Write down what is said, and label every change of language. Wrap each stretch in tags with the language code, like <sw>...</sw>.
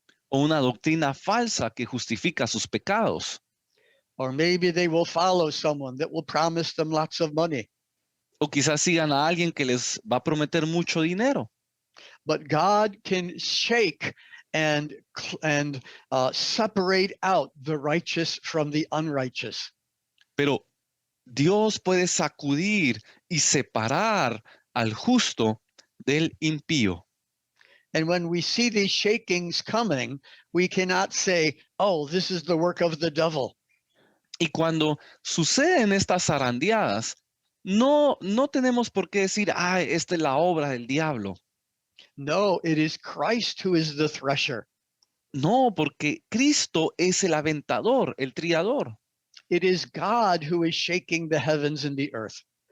<es>O una doctrina falsa que justifica sus pecados.</es> <en>Or maybe they will follow someone that will promise them lots of money.</en> <es>O quizás sigan a alguien que les va a prometer mucho dinero.</es> <en>But God can shake and separate out the righteous from the unrighteous.</en> <es>Pero Dios puede sacudir y separar al justo del impío.</es> <en>And when we see these shakings coming, we cannot say, oh, this is the work of the devil.</en> <es>Y cuando suceden estas zarandeadas, no tenemos por qué decir, esta es la obra del diablo.</es> <en>No, it is Christ who is the thresher.</en> <es>No, porque Cristo es el aventador, el triador.</es> <en>It is God who is shaking the heavens and the earth.</en>